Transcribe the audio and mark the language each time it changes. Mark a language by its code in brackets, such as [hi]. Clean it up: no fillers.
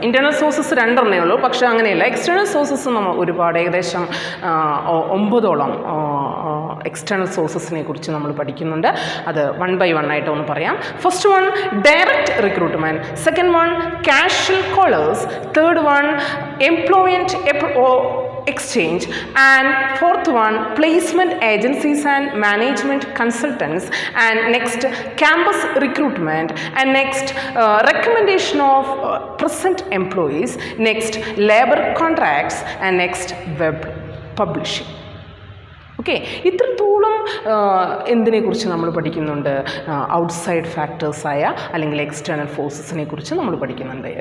[ml] Internal sources 2 ഉള്ളൂ, പക്ഷേ അങ്ങനെയല്ല. എക്സ്റ്റേണൽ സോഴ്സസ് നമ്മൾ ഒരുപാട്, ഏകദേശം 9ഓളം എക്സ്റ്റേണൽ സോഴ്സസിനെ കുറിച്ച് നമ്മൾ പഠിക്കുന്നുണ്ട്. അത് 1 by 1 ആയിട്ട് ഒന്ന് പറയാം. [en] First one direct recruitment, second one casual callers, third one employment exchange, and fourth one placement agencies and management consultants, and next campus recruitment, and next recommendation of present employees, next labor contracts, and next web publishing. [ml] Okay, ഇത്രത്തോളം എന്തിനെക്കുറിച്ച് നമ്മൾ പഠിക്കുന്നുണ്ട്? Outside ഫാക്ടേഴ്സായ അല്ലെങ്കിൽ external ഫോഴ്സസിനെ കുറിച്ച് നമ്മൾ പഠിക്കുന്നുണ്ട്.